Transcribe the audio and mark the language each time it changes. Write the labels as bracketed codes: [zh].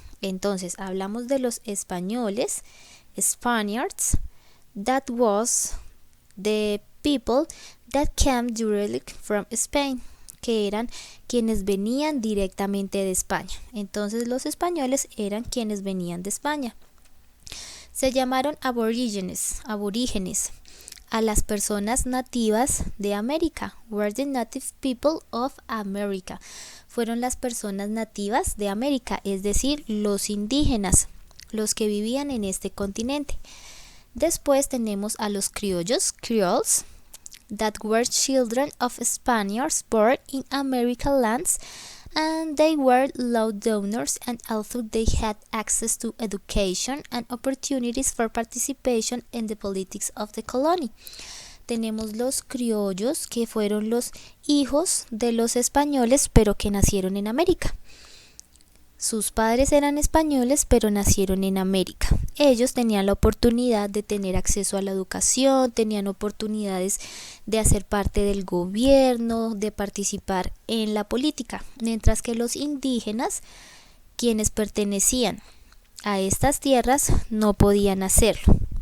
[es] Entonces hablamos de los españoles, [en] Spaniards, that was the people that came directly from Spain, [es] que eran quienes venían directamente de España. Entonces los españoles eran quienes venían de España. Se llamaron aborígenes a las personas nativas de América. [en] Were the native people of America. [es] Fueron las personas nativas de América, es decir, los indígenas, los que vivían en este continente. Después tenemos a los criollos, [en] Creoles, that were children of Spaniards born in American lands, and they were landowners, and although they had access to education and opportunities for participation in the politics of the colony. [es] Tenemos los criollos, que fueron los hijos de los españoles pero que nacieron en América. Sus padres eran españoles pero nacieron en América. Ellos tenían la oportunidad de tener acceso a la educación, tenían oportunidades de hacer parte del gobierno, de participar en la política, mientras que los indígenas, quienes pertenecían a estas tierras, no podían hacerlo.